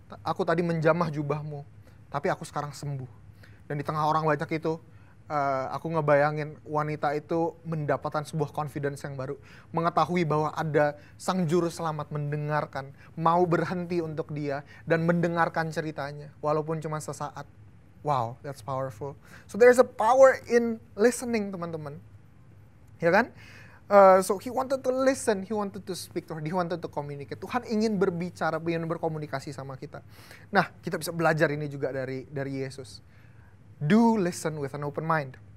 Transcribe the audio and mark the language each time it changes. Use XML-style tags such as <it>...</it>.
<id>Aku tadi menjamah jubahmu, tapi aku sekarang sembuh. Dan di tengah orang banyak itu, aku ngebayangin wanita itu mendapatkan sebuah confidence yang baru. Mengetahui bahwa ada sang juru selamat mendengarkan, mau berhenti untuk dia, dan mendengarkan ceritanya, walaupun cuma sesaat.</id> <en>Wow, that's powerful. So there's a power in listening,</en> <id>teman-teman. Ya kan?</id> <en>So he wanted to listen, he wanted to speak to her, he wanted to communicate.</en> <id>Tuhan ingin berbicara, ingin berkomunikasi sama kita. Nah, kita bisa belajar ini juga dari Yesus.</id> <en>Do listen with an open mind.</en>